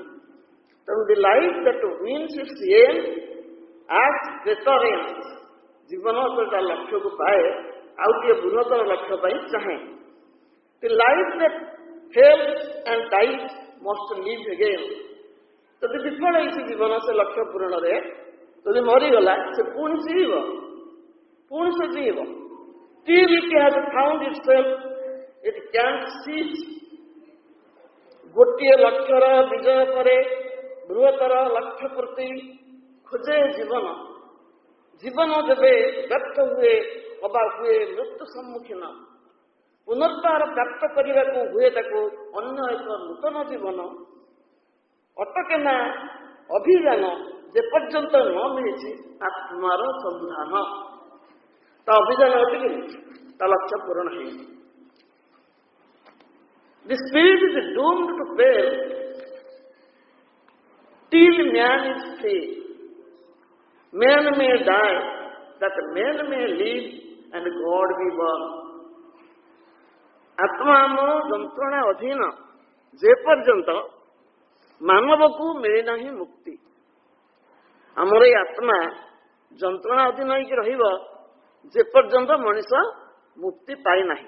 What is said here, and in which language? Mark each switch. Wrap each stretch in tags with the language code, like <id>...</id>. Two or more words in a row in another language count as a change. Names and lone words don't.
<or>ତେଣୁ</or> <en>The life that wins its aim at greater ends,</en> <or>ଜୀବନ ତା ଲକ୍ଷ୍ୟକୁ ପାଏ, ଆଉ ଟିକେ ବୃହତ୍ତର ଲକ୍ଷ୍ୟ ପାଇଁ ଚାହେଁ।</or> <en>The life that fails and dies must live again.</en> <or>ଯଦି ବିଫଳ ହେଇଛି ଜୀବନ ସେ ଲକ୍ଷ୍ୟ ପୂରଣରେ, ଯଦି ମରିଗଲା ସେ ପୁଣି ଜୀବ, ପୁଣି ସେ ଜୀବ।</or> <en>Till it has found itself, it can't cease।</en> <or>ଗୋଟିଏ ଲକ୍ଷ୍ୟର ବିଜୟ ପରେ ବୃହତ୍ତର ଲକ୍ଷ୍ୟ ପ୍ରତି ଖୋଜେ ଜୀବନ। ଜୀବନ ଯେବେ ବ୍ୟର୍ଥ ହୁଏ ଅବା ହୁଏ ମୃତ୍ୟୁ ସମ୍ମୁଖୀନ, ପୁନର୍ବାର ପ୍ରାପ୍ତ କରିବାକୁ ହୁଏ ତାକୁ ଅନ୍ୟ ଏକ ନୂତନ ଜୀବନ। ଅଟକେ ନା ଅଭିଯାନ ଯେପର୍ଯ୍ୟନ୍ତ ନ ମିଳିଛି ଆତ୍ମାର ସନ୍ଧାନ। ତା ଅଭିଯାନ ଅଟକିନି, ତା ଲକ୍ଷ୍ୟ ପୂରଣ ହେଇନି।</or> <en>The spirit is doomed to fail till man is free. Man may die that man may live and God be born.</en> <or>ଆତ୍ମା ଆମର ଯନ୍ତ୍ରଣା ଅଧୀନ ଯେ ପର୍ଯ୍ୟନ୍ତ ମାନବକୁ ମିଳିନାହିଁ ମୁକ୍ତି। ଆମର ଏଇ ଆତ୍ମା ଯନ୍ତ୍ରଣା ଅଧୀନ ହେଇକି ରହିବ ଯେ ପର୍ଯ୍ୟନ୍ତ ମଣିଷ ମୁକ୍ତି ପାଇନାହିଁ।</or>